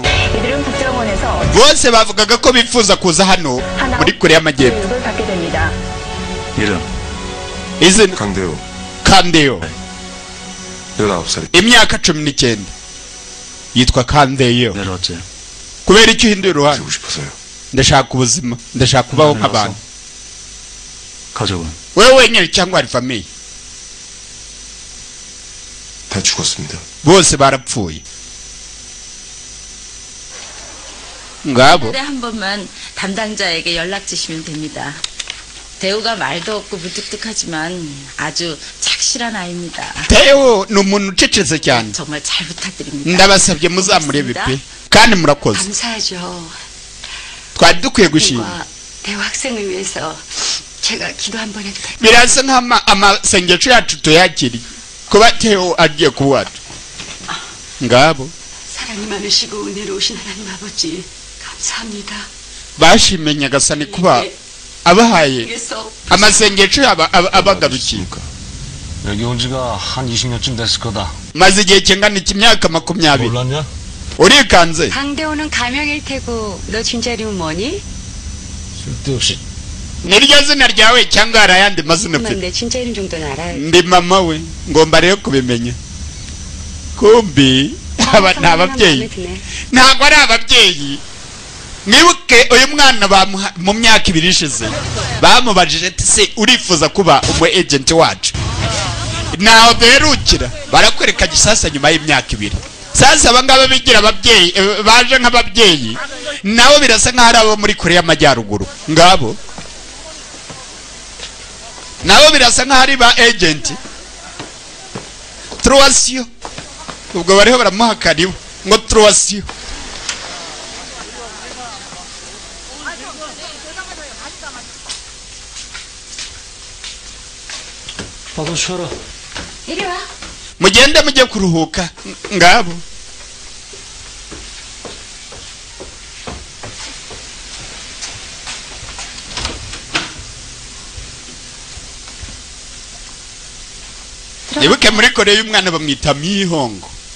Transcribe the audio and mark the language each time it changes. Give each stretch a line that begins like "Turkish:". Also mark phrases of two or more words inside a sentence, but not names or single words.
Kinyarwanda: bose bavugaga ko bifuza kuza hano muri Korea y'Amajyepfo.
Korean: 이름
Kinyarwanda: izina Kandeyo.
Korean: 19살.
Kinyarwanda: imyaka 19 yitwa Kandeyo.
Korean: 내려왔지.
Kinyarwanda: kubera icyo uhinduye uruhande?
Korean: 살고 싶어서요.
Kinyarwanda: ndashaka ubuzima, ndashaka kubaho nk'abantu.
Korean: 가족은
Kinyarwanda: wewe wenyine cyangwa ari famiye?
Korean: 다 죽었습니다.
Kinyarwanda: bose barapfuye. ngabo
Korean: 한 번만 담당자에게 연락 주시면 됩니다. 대우가 말도 없고 무뚝뚝하지만 아주 착실한 아이입니다.
Kinyarwanda: Teo ni umuntu ucecetse cyane.
Korean: 정말 잘 부탁드립니다.
Kinyarwanda: ndabasabye muzamurebe pe kandi murakoze.
Korean: 감사하죠.
Kinyarwanda: twari dukwiye gushima.
Korean: 대우 학생을 위해서 제가 기도 한번 해도 될까요?
Kinyarwanda: birasa nk'amasengesho yacu tuyakiri kuba Teo agiye kuwacu. ngabo
Korean: 사랑이 많으시고 은혜로우신 하나님 아버지 감사합니다.
Kinyarwanda: bashimye Nyagasani kuba abahaye amasengesho abagarukiye.
Korean: 여기 온 지가 한 20년쯤 됐을 거다.
Kinyarwanda: maze igihe kingana imyaka 20.
Korean: 몰랐냐?
Kinyarwanda: urikanze?
Korean: 강대호는 가명일 테고 너 진짜 이름은 뭐니? 쓸데없이.
Kinyarwanda: niryo zina ryawe cyangwa hari ayandi mazina ufite?
Korean: 내 진짜 이름 정도는 알아요.
Kinyarwanda: ndi mama we ngomba rero kubimenya. kumbi nta babyeyi ntabwo ari ababyeyi. mwibuke uyu mwana mu myaka 2 ishize bamubajije ati se urifuza kuba umu agent wacu? naho berukira barakwereka gisasa nyuma y'imyaka 2. sasa abangaba bigira ababyeyi baje nk'ababyeyi nabo birasa nkaho ari abo muri Korea y'Amajyaruguru ngabo nabo birasa nkaho ari ba agent Troasio ubwo bariho baramuhakariwe ngo Troasio
Korean: 와서 쉬어라. 이리 와.
Kinyarwanda: mugende mujye kuruhuka ngabo nibuke muri Korea y'umwana bamwita Mihongo